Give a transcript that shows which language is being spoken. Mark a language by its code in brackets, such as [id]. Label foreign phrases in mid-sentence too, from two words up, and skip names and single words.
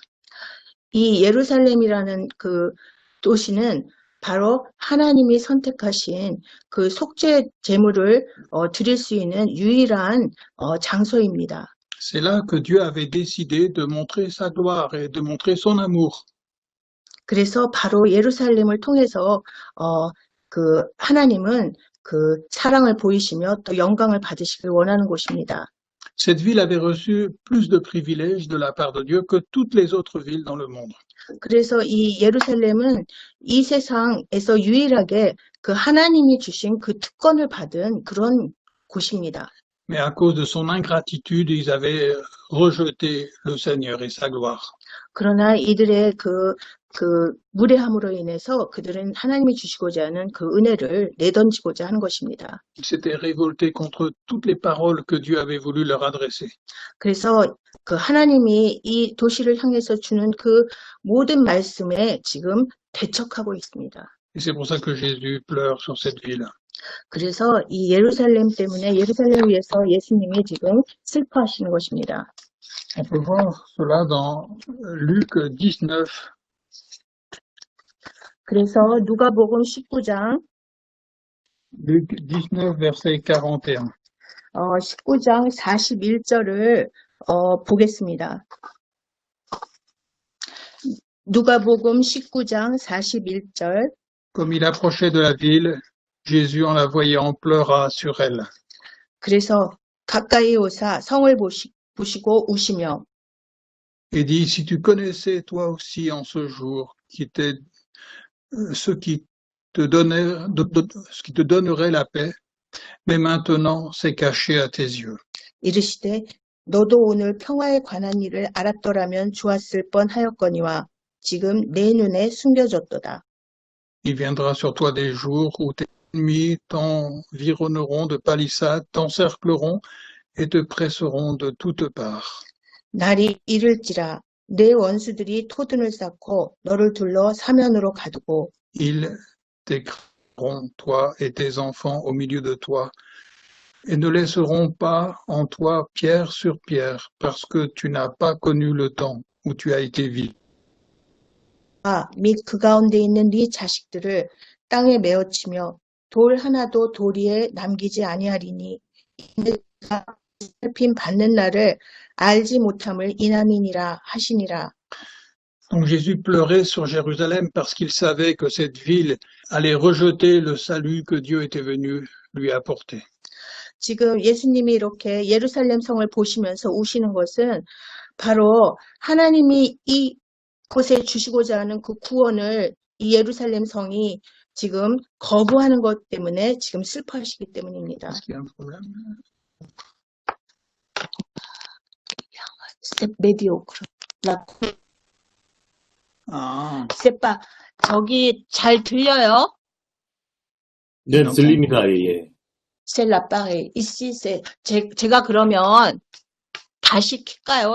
[ko] 이 예루살렘이라는 그 도시는 바로 하나님이 선택하신 그 속죄 제물을 드릴 수 있는 유일한 장소입니다. [fr] C'est là que Dieu avait décidé de montrer sa gloire et de montrer son amour. [ko] 그래서 바로 예루살렘을 통해서 그 하나님은 그 사랑을 보이시며 또 영광을 받으시길 원하는 곳입니다. [fr] Cette ville avait reçu plus de privilèges de la part de Dieu que toutes les autres villes dans le monde. [ko] 그래서 이 예루살렘은 이 세상에서 유일하게 그 하나님이 주신 그 특권을 받은 그런 곳입니다. [fr] Mais à cause de son ingratitude, ils avaient rejeté le Seigneur et sa gloire. [ko] 그러나 이들의 그 무례함으로 인해서 그들은 하나님이 주시고자 하는 그 은혜를 내던지고자 하는 것입니다. [fr] Ils s'étaient révoltés contre toutes les paroles que Dieu avait voulu leur adresser. [ko] 그래서 그 하나님이 이 도시를 향해서 주는 그 모든 말씀에 지금 대척하고 있습니다. [fr] Et c'est pour ça que Jésus pleure sur cette ville. [ko] 그래서 이 예루살렘 때문에 예루살렘을 위해서 예수님이 지금 슬퍼하시는 것입니다. [fr] On peut voir cela dans Luc 19, [ko] 그래서 누가복음 19장 [fr] Luc 19, verset 41. [ko] 19장 41절을 보겠습니다. 누가복음 19장 41절. [fr] Comme il approchait de la ville, Jésus, en la voyant, pleura sur elle. [ko] 그래서 가까이 오사 성을 보시고 우시며 [fr] Et dit, si tu connaissais toi aussi en ce jour ce qui te donnerait la paix, mais maintenant c'est caché à tes yeux. [ko] 이르시되 너도 오늘 평화에 관한 일을 알았더라면 좋았을 뻔하였거니와 지금 내 눈에 숨겨졌도다. [fr] Il viendra sur toi des jours où tes ennemis t'environneront de palissades, t'encercleront et te presseront de toutes parts. [ko] 날이 이를지라 내 원수들이 토둔을 쌓고 너를 둘러 사면으로 가두고 [fr] Ils t'écraseront, toi et tes enfants, au milieu de toi, et ne laisseront pas en toi pierre sur pierre, parce que tu n'as pas connu le temps où tu as été vil. [ko] 및 그 가운데 있는 네 자식들을 땅에 메어치며 돌 하나도 도리에 남기지 아니하리니 내가 살핌 받는 날을 알지 못함을 이남이니라 하시니라. [fr] Donc Jésus pleurait sur Jérusalem parce qu'il savait que cette ville allait rejeter le salut que Dieu était venu lui apporter. [ko] 지금 예수님이 이렇게 예루살렘 성을 보시면서 우시는 것은 바로 하나님이 이 곳에 주시고자 하는 그 구원을 이 예루살렘 성이 지금 거부하는 것 때문에 지금 슬퍼하시기 때문입니다. [fr] Est-ce qu'il y a un problème? 스텝 메디오크로. Ah, [ko] 스텝바 저기 잘 들려요? 네, 들립니다. 예. 셀라빠에 이시세 제가 그러면 다시 킬까요?